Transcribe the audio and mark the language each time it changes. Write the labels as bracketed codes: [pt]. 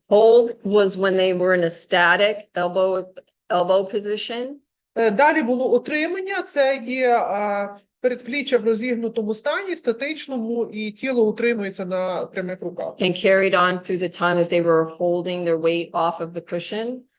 [en] Hold was when they were in a static elbow position. [uk] Далі було утримання, це є передпліччя в розігнутому стані, статичному, і тіло утримується на прямих руках. [en] And carried on through the time that they were holding their weight off of the cushion.